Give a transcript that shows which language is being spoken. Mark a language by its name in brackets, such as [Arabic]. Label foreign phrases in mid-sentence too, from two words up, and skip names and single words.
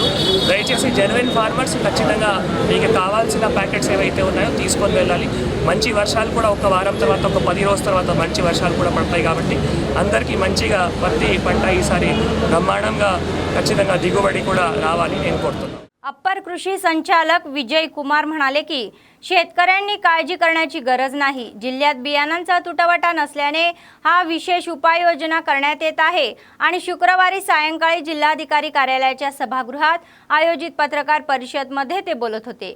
[Telugu] దయచేసి [English] genuine farmers [Telugu] ఖచ్చితంగా మీకు కావాల్సిన ప్యాకెట్స్ ఏవైతే ఉన్నాయో తీసుకొని వెళ్ళాలి। మంచి వర్షాలు కూడా ఒక వారం తర్వాత, ఒక 10 రోజుల తర్వాత మంచి వర్షాలు కూడా పడతాయి। కాబట్టి అందరికీ మంచిగా పత్తి పంట ఈసారి బ్రహ్మాండంగా ఖచ్చితంగా దిగుబడి కూడా రావాలి నేను కోరుతున్నాను। [Marathi] अप्पर कृषी संचालक विजय कुमार म्हणाले की शेतकऱ्यांनी काळजी करण्याची गरज नाही। जिल्ह्यात बियाणांचा तुटवडा नसल्याने हा विशेष उपाययोजना करण्यात येत आहे आणि शुक्रवारी सायंकाळी जिल्हाधिकारी कार्यालयाच्या सभागृहात आयोजित पत्रकार परिषदेमध्ये ते बोलत होते।